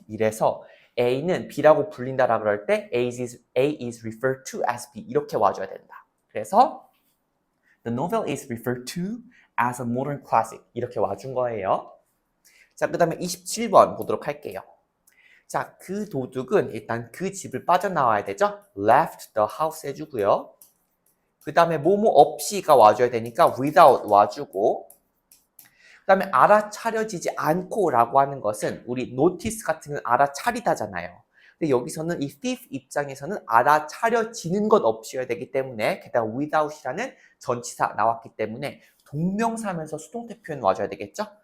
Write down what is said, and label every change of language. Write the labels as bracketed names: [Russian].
[Korean] 이래서 A는 B라고 불린다라 그럴 때 [English] A is referred to as B. [Korean] 이렇게 와줘야 된다. [English] 그래서 The novel is referred to as a modern classic. [Korean] 이렇게 와준 거예요. 자, 그 다음에 27번 보도록 할게요. 자, 그 도둑은 일단 그 집을 빠져나와야 되죠. [English] left the house [Korean] 해주고요. 그 다음에 뭐뭐 없이가 와줘야 되니까 without 와주고, 그 다음에 알아차려지지 않고 라고 하는 것은 우리 notice 같은 건 알아차리다잖아요. 근데 여기서는 이 thief 입장에서는 알아차려지는 것 없이여야 되기 때문에 게다가 without이라는 전치사 나왔기 때문에 동명사면서 수동태 표현 와줘야 되겠죠.